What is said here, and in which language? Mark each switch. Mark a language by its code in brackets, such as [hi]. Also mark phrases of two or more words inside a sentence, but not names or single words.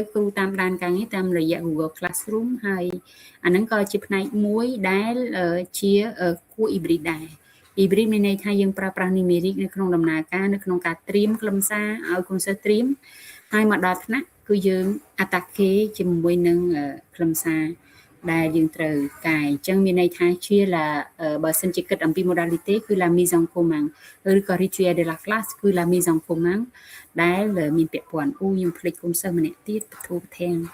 [km] គ្រូតាមដានការងារតាមរយៈ Google Classroom ហើយអាហ្នឹងក៏ជាផ្នែកមួយដែលជាគួរ hybrid ដែរ hybrid មានន័យថា យើងប្រើប្រាស់ numeric នៅក្នុងដំណើរការនៅក្នុងការត្រៀមខ្លឹមសារឲ្យកូនសិស្សត្រៀមហើយមកដល់ថ្នាក់គឺយើង attaque ជាមួយនឹងខ្លឹមសារដែលយើងត្រូវកាយអញ្ចឹងមានន័យថាជាបើសិនជាគិតអំពី modalité គឺ [fr] la mise en commun [km] ឬក៏ [fr] rituel de la classe [km] គឺ [fr] la mise en commun [km] ដែលមានពាក់ព័ន្ធខ្ញុំភ្លេចគុំសិស្សម្នាក់ទៀតពធប្រធាន